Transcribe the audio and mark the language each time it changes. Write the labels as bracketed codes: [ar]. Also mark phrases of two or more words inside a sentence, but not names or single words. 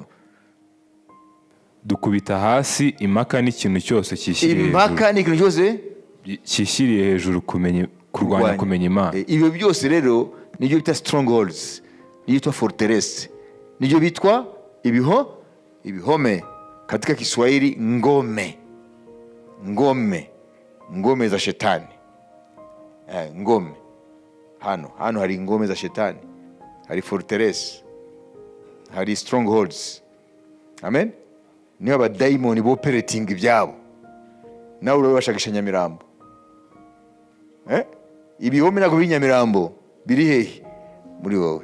[rw] Dukubita hasi impaka n'ikintu cyose kishyiriye hejuru. Impaka n'ikintu cyose kishyiriye hejuru kurwanya kumenya Imana. Ibyo byose rero nibyo bita strongholds, nibyo bita fortress, nibyo bitwa ibihome. [sw] Katika Kiswahili ngome za shetani, ngome. [rw] hano hari ingome za shetani, hari fortress, hari strongholds. Amen. Niho abadayimoni boperating ibyabo. Nawe urabashakisha Nyamirambo. Ibihome ntabwo b'inyamirambo biri hehe muri wowe.